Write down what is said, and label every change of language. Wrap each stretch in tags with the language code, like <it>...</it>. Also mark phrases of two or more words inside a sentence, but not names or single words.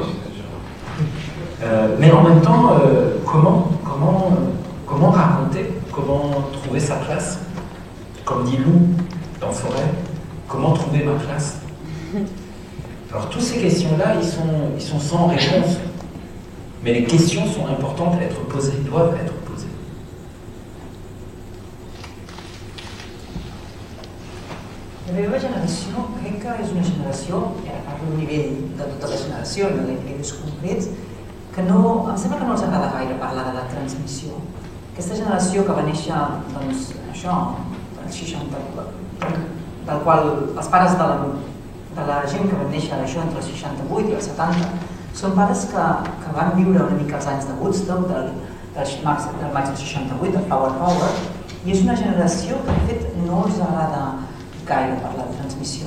<fr>Mais en même temps, comment raconter, comment trouver sa place? Comme dit Lou dans Forêt, comment trouver ma place? Alors toutes ces questions-là, ils sont sans réponse. Mais les questions sont importantes à être posées, doivent être posées.</fr> <ca>La meva generació crec que és una generació, i ara parlo a nivell de tota la generació, no d'individus concrets, que no, em sembla que no els agrada gaire parlar de la transmissió. Aquesta generació que va néixer, doncs, això, als 60, del qual els pares de la gent que van néixer això entre els 68 i els 70 són pares que van viure una mica els anys de Woodstock, del maig del 68, del Flower Power, i és una generació que de fet no els agrada gaire parlar de transmissió.</ca>